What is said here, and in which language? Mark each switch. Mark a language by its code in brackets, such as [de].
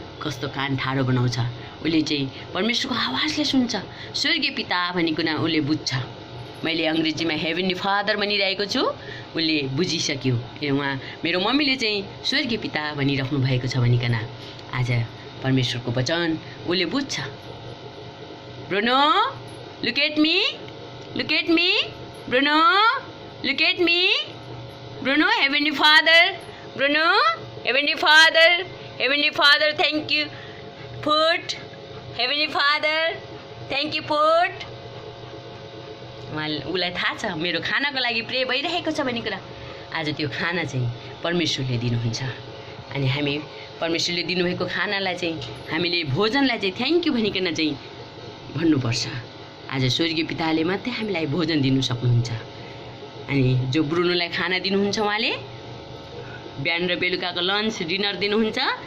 [ne] कस्तो कान ठाडो बनाउँछ। उसले चाहिँ परमेश्वरको आवाजलाई सुन्छ। स्वर्गीय पिता भनेको न उसले बुझ्छ। मैले अङ्ग्रेजीमा हेभेनली फादर भनिरहेको छु, उसले बुझिसक्यो। उहाँ मेरो मम्मीले चाहिँ स्वर्गीय पिता भनिराख्नु भएको छ भनिकन आज परमेश्वरको वचन उसले बुझ्छ। [en] Bruno look at me, look at me, Bruno look at me, Bruno heavenly father, Bruno heavenly father, heavenly father thank you food, heavenly father thank you food. [ne] उसलाई थाहा छ मेरो खानाको लागि प्रे भइरहेको छ भन्ने कुरा। आज त्यो खाना चाहिँ परमेश्वरले दिनुहुन्छ। अनि हामी परमेश्वरले दिनुभएको खानालाई चाहिँ हामीले भोजनलाई चाहिँ थ्याङ्क यू भनिकन चाहिँ भन्नुपर्छ। आज स्वर्गीय पिताले मात्रै हामीलाई भोजन दिनु सक्नुहुन्छ। अनि जो ब्रुनोलाई खाना दिनुहुन्छ उहाँले बिहान र बेलुकाको लन्च डिनर दिनुहुन्छ।